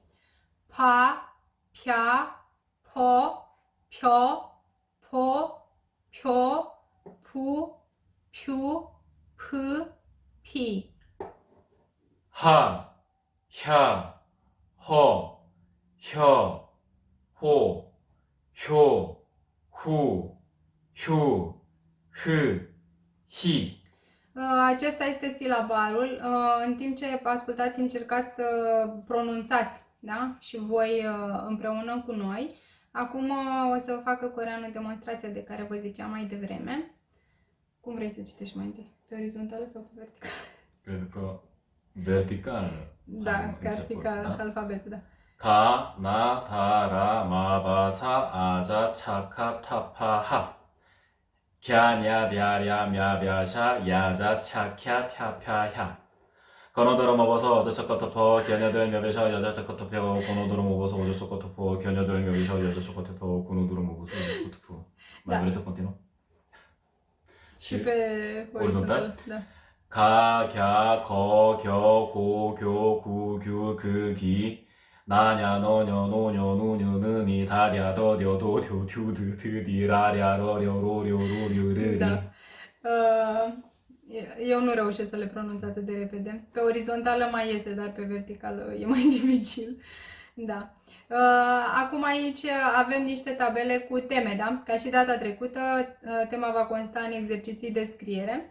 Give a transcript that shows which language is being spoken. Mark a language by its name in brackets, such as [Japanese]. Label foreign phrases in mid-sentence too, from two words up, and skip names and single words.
[Korean] 파, 펴, 피. 하, 허, 호, 휴, 히. [Romanian] Acesta este silabarul. În timp ce ascultați, încercați să pronunțați, da? Și voi împreună cu noi. Acum o să facă Coreanu demonstrația de care vă ziceam mai devreme. Cum vrei să citești mai întâi? Pe orizontală sau pe verticală? Cred că vertical. Da, că ar fi ca alfabetul, da. [Korean] 가, 나, 다, 라, 마, 바, 사, 아자, 차카, 타파, 하. 갸, 냐, 랴, 랴, 냐, 벼, 샤, 야자, 차캬, 펴, 야. 건어들어 먹어서 어저쩌고 터퍼, 겨녀들 며벼셔, 여자쩌고 터퍼, 건어들어 먹어서 어저쩌고 터퍼, 겨녀들 며벼셔, 여자쩌고 터퍼, 건어들어 먹어서 어저쩌고 터퍼. [Romanian] Mai vrei să continuăm? Și pe orizontal, da. [Korean] 가, 갸, 거, 겨, 고, 교, 구, 규, 그, 기. 나냐, 너냐, 노냐, 누냐, 느니, 다랴, 더뎌, 도뎌, 튜, 드, 드디, 라랴, 러려, 로려, 로려, 르리. [Romanian] Da. Eu nu reușesc să le pronunț atât de repede. Pe orizontală mai iese, dar pe verticală e mai dificil. Da. Acum aici avem niște tabele cu teme, da? Ca și data trecută, tema va consta în exerciții de scriere.